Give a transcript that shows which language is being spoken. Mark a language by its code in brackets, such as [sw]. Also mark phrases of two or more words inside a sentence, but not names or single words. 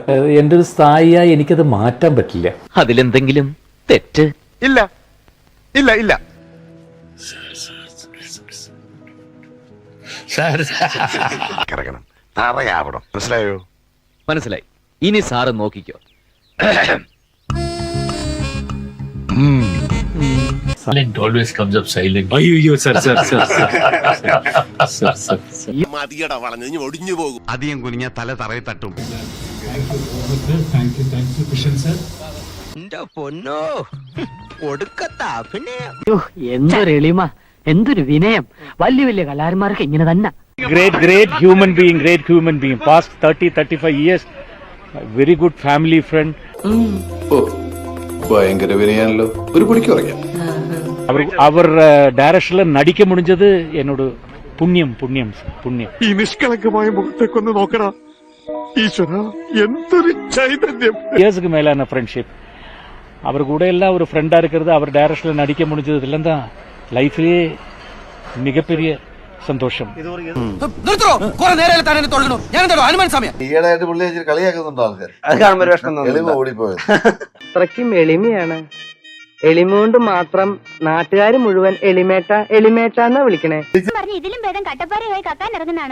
[ml] എൻ്റെ ഒരു സ്ഥായിയായി എനിക്കത് മാറ്റാൻ പറ്റില്ല. അതിലെന്തെങ്കിലും തെറ്റ് ഇല്ല ഇല്ല ഇല്ല. കിടക്കണം, തറയാവണം. മനസ്സിലായോ? മനസ്സിലായി. ഇനി സാറ് നോക്കിക്കോ. [en] Silent always comes up silent. [ml] അയ്യോ സർ സർ സർ മതിയട വളഞ്ഞ് ഇനി ഒടിഞ്ഞു പോകും. അധികം കുനിഞ്ഞ തല തറയിൽ തട്ടും. പൊന്നോ ഒടുക്കത്താ പിന്നെ എന്തൊരു എളിമ, എന്തൊരു വിനയം. വലിയ വലിയ കലാകാരന്മാർക്ക് ഇങ്ങനെ തന്നെ. [en] Great human being. Past 30-35 years, very good family friend. [ml] ഭയങ്കര വിനയാണല്ലോ. ഒരു പൊടിക്ക് പറയാം. അവർ ഡയറക്ഷനിൽ നടിക്ക മുടിഞ്ഞത് എന്നോട് പുണ്യം. ഈ നിഷ്കളങ്കമായ മുഖത്തേക്കൊന്ന് നോക്കടാ. ഈശ്വര, എന്തൊരു ചൈതന്യം. [ta] ഇയേഴ്സുக்கு மேலான ஃப்ரெண்ட்ஷிப். அவர் கூட எல்லாம் ஒரு ஃப்ரெண்டா இருக்கிறது, அவர் டைரக்ஷனில் நடிக்க முடிஞ்சது இதெல்லாம் தான் லைஃப்லயே மிகப்பெரிய സന്തോഷം. [ml] ഈയിടെയായിട്ട് പുള്ളി കളിയാക്കുന്നുണ്ടോ ആൾക്കാർ? എളിമ ഓടിപ്പോയത്. അത്രയ്ക്കും എളിമയാണ്. എളിമ കൊണ്ട് മാത്രം നാട്ടുകാർ മുഴുവൻ എളിമേട്ട എന്നാ വിളിക്കണേ. ഇതിലും ഭേദം കട്ടപ്പാറയായി കക്കാൻ ഇറങ്ങുന്നതാണ്.